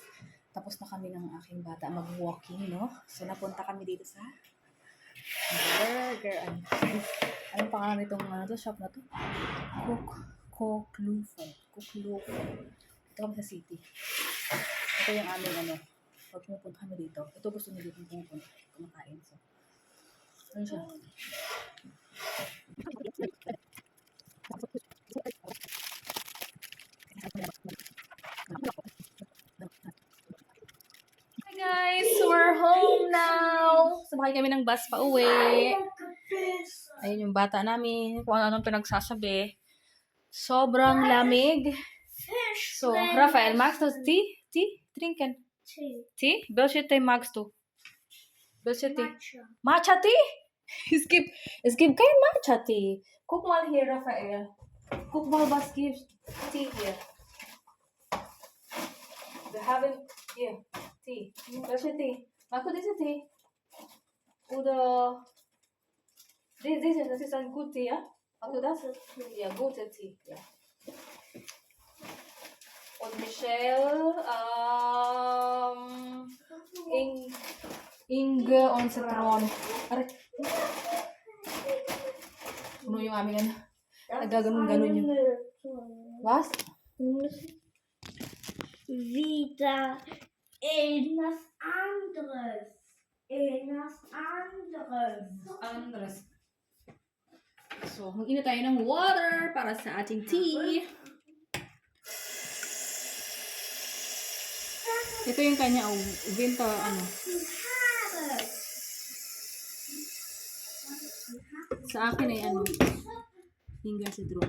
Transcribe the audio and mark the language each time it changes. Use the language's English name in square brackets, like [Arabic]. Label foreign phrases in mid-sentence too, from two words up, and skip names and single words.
[Filipino] Tapos na kami ng aking bata mag-walking, no? So napunta kami dito sa burger. Anong pangalan nitong shop na to? Koklufen. Ito kami sa city. Ito yung aming ano. Pag pumupunta kami dito. Ito gusto nyo dito pumupunta. Kumakain. So, ano siya? [English] Hi guys! We're home now! [Filipino] Sumakay kami ng bus pa uwi. Ayun yung bata namin. Kung ano-anong pinagsasabi. Sobrang lamig. So, Rafael, [German] magst du Tee? Tee? Trinken? Tee? Welche Tee magst du? Welche Tee? Matcha. Matcha Tea? Es gibt kein Matcha Tea. Guck mal hier, Raphael. Guck mal, was gibt Tee hier. Wir haben hier Tee. Welche Tee? Magst du diese Tee? Oder diese, das ist ein guter Tee, ja? Magst du das? Ja, guter Tee, ja. Und Michelle, Inge und Citron. [Filipino] Aray. Puno yung aming ano. Nagaganon-ganon yun. [German] Was? Wieder etwas anderes. Etwas anderes. Andres. [Filipino] So, mag-ina tayo ng water para sa ating tea. Ito yung kanya, winter, ano. Sa akin ay ano, Inga Citron.